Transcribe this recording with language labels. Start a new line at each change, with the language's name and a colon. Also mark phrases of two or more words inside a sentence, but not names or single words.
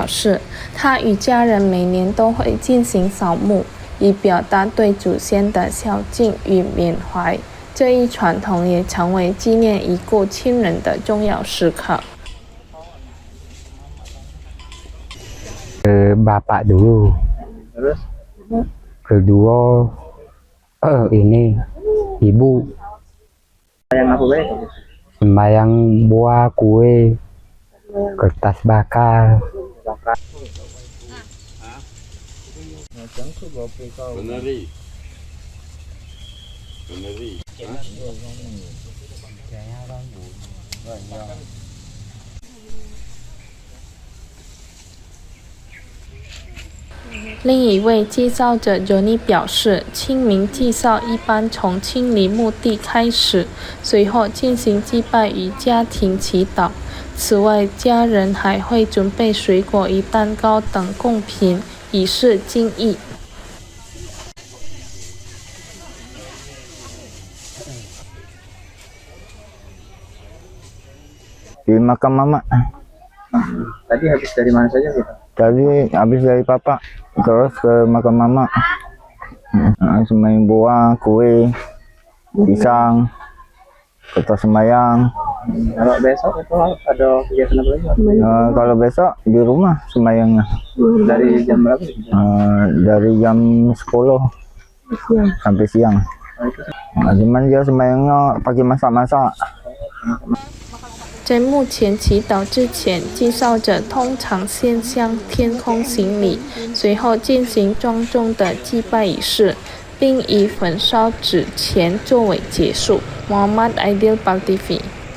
Chinese: 示，他与家人每年都会进行扫墓，以表达对祖先的孝敬与缅怀。这一传统也成为纪念已故亲人的重要时刻。
Indonesian: Bapak dulu, kedua ini ibu. Sembahyang apa baik? Sembahyang buah kue, kertas bakar. Benari.
Chinese: 另一位祭扫者 Johnny 表示，清明祭扫一般从清理墓地开始，随后进行祭拜与家庭祈祷。此外，家人还会准备水果与蛋糕等贡品，以示敬意。
Indonesian: Di makam mama. Tadi habis dari mana saja kita? Tadi habis dari papa, terus ke makam mama. Sembahyang buah, kue, pisang, kertas sembahyang. Kalau besok itu ada kegiatan apa lagi? Kalau besok di rumah sembahyangnya. Dari jam berapa? Dari jam 10 sampai siang. Cuman dia sembahyangnya pakai masak-masak.
Chinese: 在墓前祈祷之前，祭扫者通常先向天空行礼，随后进行庄重的祭拜仪式，并以焚烧纸钱作为结束。Muhammad Aidil Park TV